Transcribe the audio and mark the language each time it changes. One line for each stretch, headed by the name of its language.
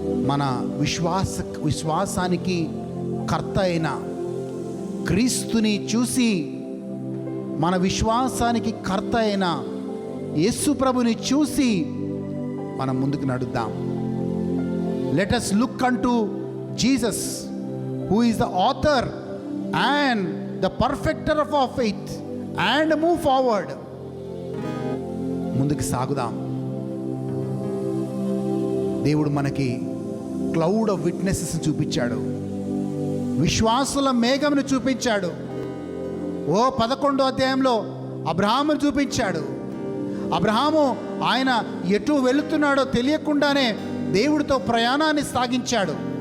Telugu: మన విశ్వాసానికి కర్త అయిన క్రీస్తుని చూసి, మన విశ్వాసానికి కర్త అయిన యేసు ప్రభుని చూసి మనం ముందుకు నడుద్దాం.
English: Let us look unto Jesus, who is the author and the perfecter of our faith, and move forward.
Telugu: ముందుకు సాగుదాం. దేవుడు మనకి క్లౌడ్ ఆఫ్ విట్నెసెస్ చూపించాడు, విశ్వాసుల మేఘమును చూపించాడు. 11వ అధ్యాయంలో అబ్రహామును చూపించాడు. అబ్రహాము ఆయన ఎటు వెళుతున్నాడో తెలియకుండానే దేవుడితో ప్రయాణాన్ని సాగించాడు.